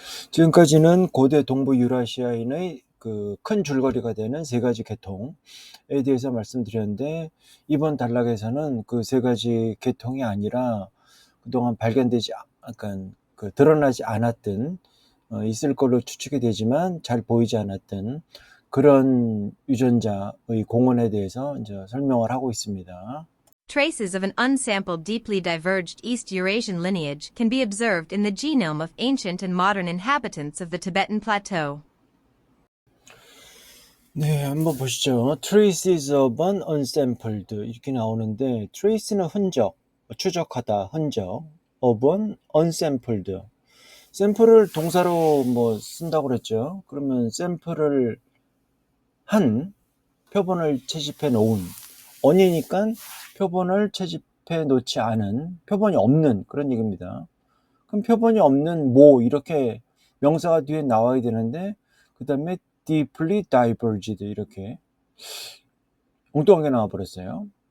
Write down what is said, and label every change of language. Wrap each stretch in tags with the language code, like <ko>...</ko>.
<ko>지금까지는 고대 동부 유라시아인의 그 큰 줄거리가 되는 세 가지 계통에 대해서 말씀드렸는데, 이번 단락에서는 그 세 가지 계통이 아니라 그동안 발견되지 약간 드러나지 않았던, 있을 걸로 추측이 되지만 잘 보이지 않았던 그런 유전자의 공원에 대해서 이제 설명을 하고 있습니다.</ko> <en>Traces of an unsampled, deeply diverged East Eurasian lineage can be observed in the genome of ancient and modern inhabitants of the Tibetan Plateau.</en> <ko>네, 한번 보시죠.</ko> <en>Traces of an unsampled</en> <ko>이렇게 나오는데, trace는 흔적, 추적하다, 흔적,</ko> <en>of an unsampled.</en> <ko>샘플을 동사로 뭐 쓴다고 그랬죠. 그러면 샘플을 한 표본을 채집해 놓은, on이니까 표본을 채집해 놓지 않은, 표본이 없는 그런 얘기입니다. 그럼 표본이 없는 뭐 이렇게 명사가 뒤에 나와야 되는데, 그 다음에</ko> <en>deeply diverged</en> <ko>이렇게 엉뚱하게 나와버렸어요.</ko>